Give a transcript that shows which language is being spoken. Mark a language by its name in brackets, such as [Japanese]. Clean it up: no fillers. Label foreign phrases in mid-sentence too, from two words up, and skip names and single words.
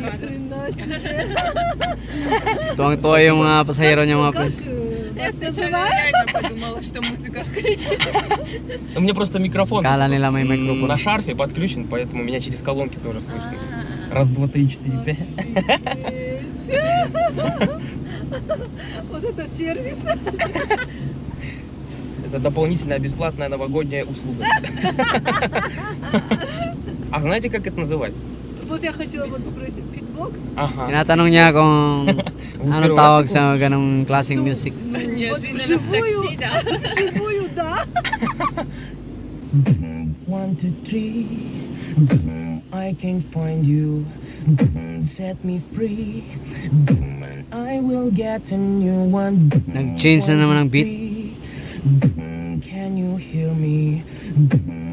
[Filipino] Tuwang-tuwa yung mga pasahero niya mga friends. [Russian] Я сначала реально подумала, что музыка включена. У меня просто микрофон [Filipino] Kala nila may microphone. [Russian] на шарфе подключен, поэтому меня через колонки тоже слышно. Раз, два, три, четыре, пять. Вот это сервис. Это дополнительная бесплатная новогодняя услуга. А знаете, как это называется? Вот я хотела вот спросить, битбокс? Ага. [Filipino] Tinatanong niya kung anong tawag sa ganong klaseng music. [Russian] Неожиданно в такси, да? Вживую, да? 1, 2, 3, [English] I can't find you, set me free, I will get a new one. [Filipino] Nag-change na naman ang beat. [English] Can you hear me?